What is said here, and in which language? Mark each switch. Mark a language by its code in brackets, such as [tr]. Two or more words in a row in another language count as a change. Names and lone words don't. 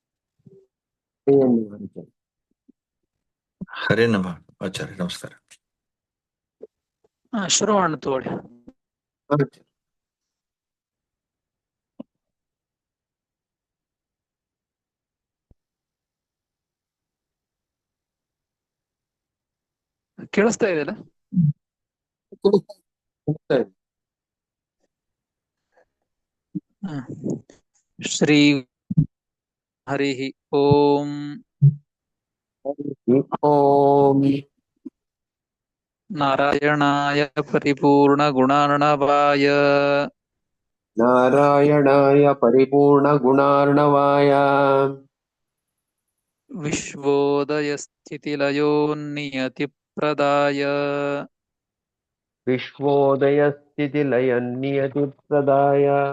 [sa] हरे ಹರೇ ನಮಃ [kn] ಆಚಾರ್ಯ ನಮಸ್ಕಾರ. ಶುರು ಮಾಡೋಣ ತಗೊಳ್ಳಿ. ಕೇಳಿಸ್ತಾ ಇದೆಯಲ್ಲ? [sa] ಶ್ರೀ ಹರಿ ಓಂ ओम ನಾರಾಯಣಾಯ ಪರಿಪೂರ್ಣ ಗುಣಾರ್ಣವಾಯ नारायणाय परिपूर्ण गुणार्णवाय ವಿಶ್ವೋದಯ ಸ್ಥಿತಿಲಯೋ ನಿಯತಿ ಪ್ರದಾಯ विश्वोदय स्थिति लय नियति प्रदाय